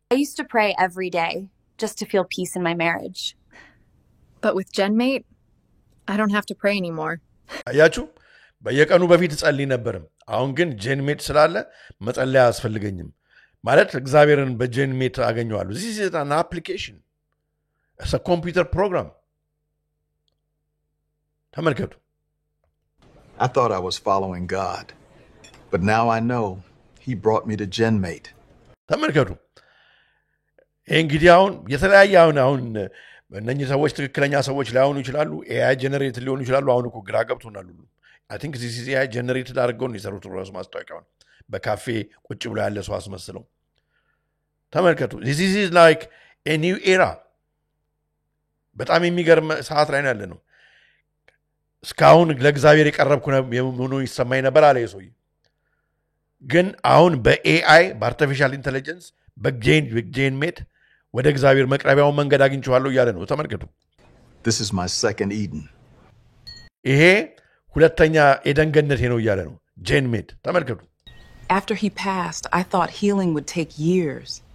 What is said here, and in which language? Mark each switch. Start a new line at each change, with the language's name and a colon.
English: I used to pray every day just to feel peace in my marriage but with GenMate I don't have to pray anymore
Amharic: አያችሁ በየቀኑ በፊት ጸልይ ነበርም አሁን ግን ጄንሜት ስላለ መጸለይ አያስፈልገኝም ማለት እግዚአብሔርን በጄንሜት አገኘዋለሁ
English: this is an application it's a computer program
Amharic: ተመልከቱ
English: I thought I was following God but now I know he brought me to GenMate
Amharic: ተመልከቱ እንግዲህ አሁን የተለያየ አሁን እነኚህ ሰዎች ትክክለኛ ሰዎች ላይሆኑ ይችላሉ AI ጀነሬት ሊሆኑ ይችላሉ አሁን እኮ ግራ ገብቶናል ሁሉ
English: I think this is AI generated
Amharic: አድርገው ነው የሰሩት ራሱ ማስታወቂያውን በካፌ ቁጭ ብሎ ያለ ሰው አስመስለው ተመልከቱ
English: this is like a new era
Amharic: በጣም የሚገርም ሰዓት ላይ ያለ ነው እስካሁን ለእግዚአብሔር የቀረብኩ ነው ይሰማኝ ነበር አለ የሰውዬ ግን አሁን በኤአይ በአርቲፊሻል ኢንተለጀንስ በጄንሜት ወደ እግዚአብሔር መቅረቢያውን መንገድ አግኝቻለሁ እያለ ነው ተመልከቱ
English: This is my second Eden
Amharic: ይሄ ሁለተኛ ኤደን ገነቴ ነው እያለ ነው ጄንሜት ተመልከቱ
English: After he passed I thought healing would take years